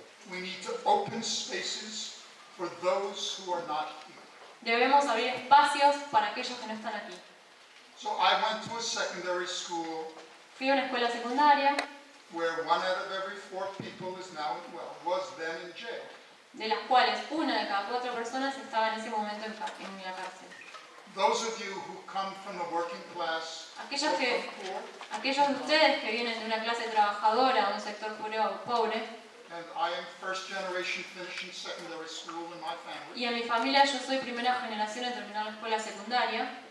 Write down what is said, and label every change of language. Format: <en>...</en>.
<en>we need to open spaces for those who are not here.</en> <es>debemos abrir espacios para aquellos que no están aquí.</es> <en>So I went to a secondary school</en> <es>Fui a una escuela secundaria</es> <en>where 1 out of every 4 people is now, was then in jail.</en> <es>de las cuales una de cada 4 personas estaba en ese momento en la cárcel.</es> <en>Those of you who come from the working class,</en> <es>Aquellos</es> <en>or</en> <es>que-</es> <en>from poor,</en> <es>Aquellos de ustedes que vienen de una clase trabajadora o un sector pobre,</es> <en>and I am first generation finishing secondary school in my family,</en> <es>y en mi familia yo soy primera generación en terminar la escuela secundaria,</es>